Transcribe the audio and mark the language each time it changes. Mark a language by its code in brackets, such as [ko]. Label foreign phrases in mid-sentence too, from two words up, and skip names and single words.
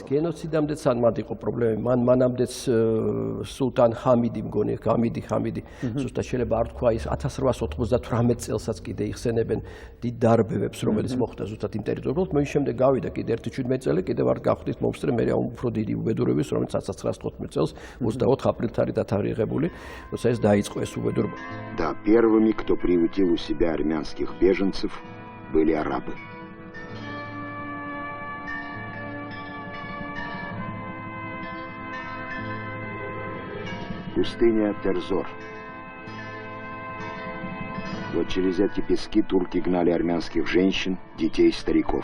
[ka] გენოციდამდეც არ მათ იყო პრობლემა. მანამდეც სულთან ჰამიდი მგონი, ჰამიდი, ზუსტად შეიძლება არ თქვა ის 1898 წელსაც კიდე იხსენებენ დიდ დარბევებს, რომელიც მოხდა ზუსტად იმ ტერიტორიაზე. მე შემდეგ გავიდა კიდე 17 წელი, კიდევ არ გავხდით მომსწრე, მე უფრო დიდი უბედურების, რომელიც 1915 წელს 24 აპრილს არის დათარიღებული, როცა ეს დაიწყო ეს უბედურება. [ru] Да, первыми, кто приютил у себя армянских беженцев, были арабы. Пустыня Терзор. Вот через эти пески турки гнали армянских женщин, детей, стариков.